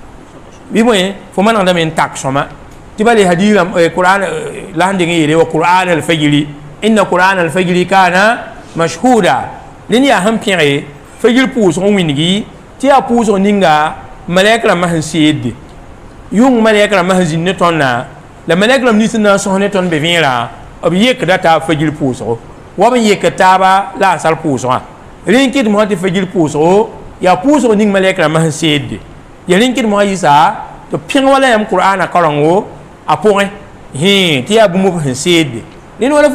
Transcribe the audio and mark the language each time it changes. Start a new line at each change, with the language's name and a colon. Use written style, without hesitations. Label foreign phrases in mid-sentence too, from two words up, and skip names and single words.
Mossi: bɩ bõe fo manegdame n tak sõma tɩ bale hadira qur'an la sẽn deng n yeele
Arabic: وقرآن الفجر إن قرآن الفجر كان مشهودا
Mossi: rẽnd yaa sẽn pẽge fajir pʋʋsg n wĩngi tɩ yaa pʋʋsg ninga malɛk rãmbã sẽn seedde yʋng malɛk rãmbã sẽn zĩnd ne tõndã la malɛk rãmb nins n na n sõs ne tõnd be vẽera b yekda taa fajir pʋʋsgo wa b yek taaba la a sal pʋʋsgã rẽ n kɩt mosã tɩ fajir pʋʋsgo yaa pʋʋsg ning malɛk rãmbã sẽn seedde ya rẽ n kɩt mosã yɩsa tɩ pẽg wala yãmb qur'ana karengo a pʋgẽ tɩ yaa bũmb b sẽn seedde rẽnd wala